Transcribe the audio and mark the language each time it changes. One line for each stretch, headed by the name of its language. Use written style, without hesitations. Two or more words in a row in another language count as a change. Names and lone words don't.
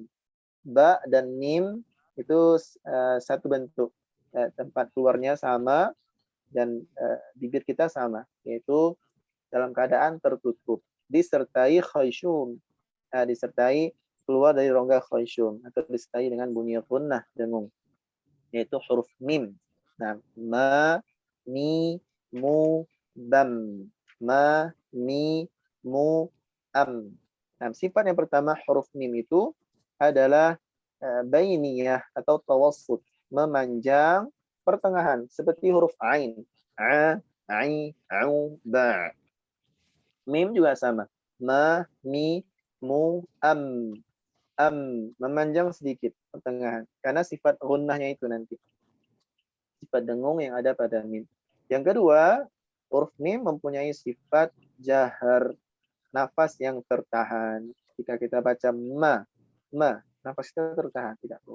Indonesian: Ba dan mim itu satu bentuk, tempat keluarnya sama dan bibir kita sama, yaitu dalam keadaan tertutup, disertai khayshum, disertai keluar dari rongga khayshum, atau disertai dengan bunyi gunnah dengung, yaitu huruf mim. Nah, ma, mi, mu, bam. Ma, mi, mu, am. Nah, sifat yang pertama huruf mim itu adalah bainiyah atau tawassut, memanjang pertengahan, seperti huruf ain. A, ai, au, ba. Mim juga sama. Ma, mi, mu, am. Am, memanjang sedikit pertengahan. Karena sifat gunnahnya itu nanti. Sifat dengung yang ada pada mim. Yang kedua, huruf mim mempunyai sifat jahar, nafas yang tertahan. Jika kita baca ma, nafas kita tertahan, tidak keluar.